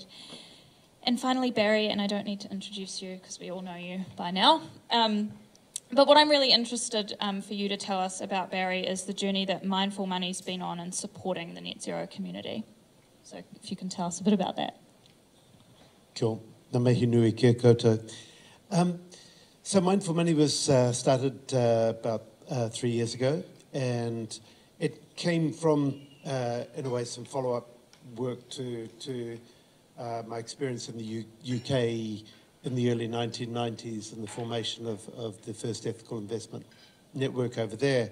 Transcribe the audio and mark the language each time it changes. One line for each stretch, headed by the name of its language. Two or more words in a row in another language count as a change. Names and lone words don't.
English: And finally, Barry, and I don't need to introduce you because we all know you by now. But what I'm really interested for you to tell us about, Barry, is the journey that Mindful Money's been on in supporting the net zero community. So if you can tell us a bit about that. Cool.
Māori: Ngā mihi nui kia koutou.
English: So Mindful Money was started about 3 years ago, and it came from, in a way, some follow-up work to my experience in the UK in the early 1990s and the formation of the first ethical investment network over there.